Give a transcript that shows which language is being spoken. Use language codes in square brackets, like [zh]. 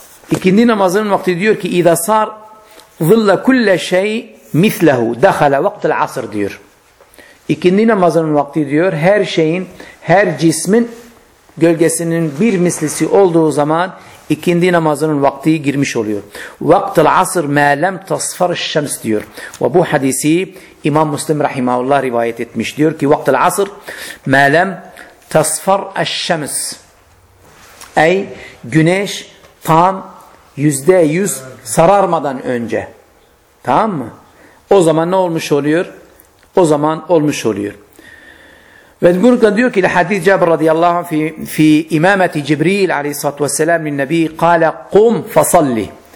[tr] İkindi namazının vakti diyor ki [ar] اِذَا سَارْ ظِلَّ كُلَّ شَيْ مِثْلَهُ دَخَلَ وَقْتَ الْعَصْرِ [tr] diyor. İkindi namazının vakti diyor her şeyin, her cismin gölgesinin bir mislisi olduğu zaman ikindi namazının vakti girmiş oluyor. [ar] وَقْتَ الْعَصْرِ مَا لَمْ تَصْفَرْ الشَّمْسِ [tr] diyor. Ve bu hadisi İmam Müslim Rahimahullah rivayet etmiş. Diyor ki [ar] وَقْتَ الْعَصْرِ مَا لَمْ تَصْفَرْ الشَّمْسِ. [tr] Ey güneş tam %100 sararmadan önce. Tamam mı? O zaman ne olmuş oluyor? O zaman olmuş oluyor. Ve burada diyor ki hadis-i Cabir radıyallahu anh fi imameti Cibril aleyhissalatu vesselam min nebi [ar] kâle kum fasalli.